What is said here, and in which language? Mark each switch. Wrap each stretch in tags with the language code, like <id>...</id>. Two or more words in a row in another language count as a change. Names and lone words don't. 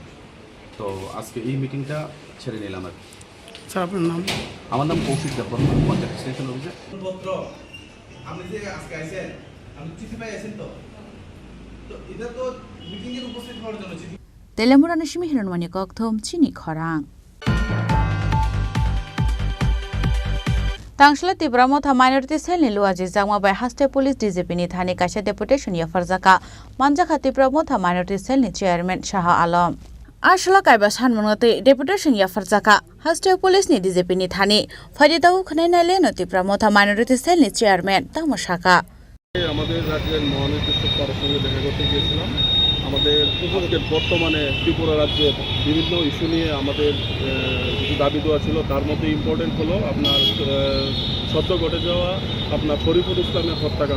<bn>তো আজকে এই মিটিংটা ছেড়ে নিলাম আর কি। স্যার আপনার নাম? আমার নাম কৌশিক দেববর্মা, পঞ্চায়েত এক্সটেনশন অফিসার। আপনি যে আজকে আইছেন, আপনি চিঠি পাই আছেন তো এটা তো মিটিং এর উপস্থিত হওয়ার জন্য চিঠি।</bn> <trp>তেলেমুরা নিশমি হিরণমানি ককথম চিনি খরাং तांगशला त्रिपुरा मथा माइनरिटी सेल नि लुआजि जामा बाय हास्टे पुलिस डीजीपी नि थाने काशा डेपुटेशन या फरजाका मानजाखा त्रिपुरा मथा माइनरिटी सेल नि चेयरमैन शाह आलम आशला कायबा सानमनगते डेपुटेशन या फरजाका हास्टे पुलिस नि डीजीपी नि थाने फरिदाउ खनायनाले न त्रिपुरा मथा माइनरिटी सेल नि चेयरमैन तामशाका</trp> <bn>আমাদের রাজ্যের মহানির্দেশক তার সঙ্গে দেখা করতে গিয়েছিলাম। আমাদের বর্তমানে ত্রিপুরা রাজ্যের বিভিন্ন ইস্যু নিয়ে আমাদের কিছু দাবি দেওয়া ছিল। তার মধ্যে ইম্পর্টেন্ট হলো আপনার সদ্য ঘটে যাওয়া আপনার শরীফুল ইসলামের হত্যাকাণ্ড।</bn>